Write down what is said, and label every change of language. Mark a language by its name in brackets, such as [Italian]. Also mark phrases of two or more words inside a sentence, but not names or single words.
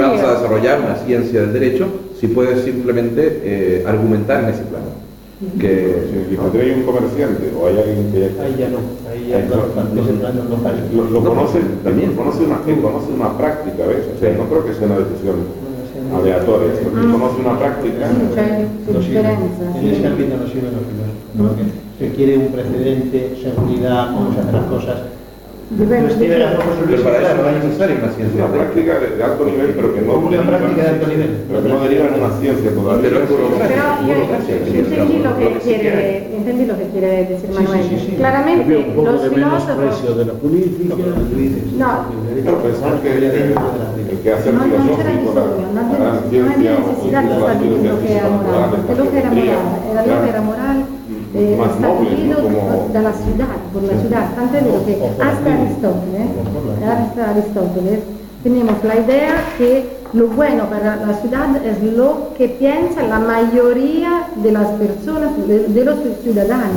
[Spanish] vamos a desarrollar una ciencia del derecho si puedes simplemente argumentar en ese plano? Si hay un comerciante o hay alguien que Ahí ya no, ahí ya ese plano no vale. lo conoce, también. conoce una práctica, ¿ves? O sea, no creo que sea una decisión aleatoria, sino que conoce una práctica. [Italian] Sì, c'è [Spanish] No sirve. [Italian] differenza. [Spanish] En ese ámbito no sirven los filósofos. Se quiere un precedente, seguridad, cómo se hacen las cosas. [Italian] Dipende. [Spanish] Pues tiene razón José Luis, Pero para eso claro, no es hay necesaria una ciencia Una del derecho. práctica de alto nivel, pero que no Una deriva, práctica de alto nivel. pero que no deriva en una ciencia todavía. Pero es burocracia. [Italian] Però io [Spanish] Burocracia, entendí lo che quiere decir [Italian] Sì, Manuel. sì, sì. [Spanish] Claramente Había un poco los de filósofos menosprecio de la política. no, Pero pensar que el que hace [Italian] non c'era [Spanish] filosófico, [Italian] bisogno, [Spanish] la [Italian] non [Spanish] gran había ciencia o [Italian] necessità di stabilire lo che era morale, [Spanish] porque lo que era moral más noble, establecido ¿no? Como dalla ciudad, por la ciudad, tanto es vero que hasta Aristóteles tenemos la idea que lo bueno para la ciudad es lo que piensa la mayoría de las personas, de los ciudadanos.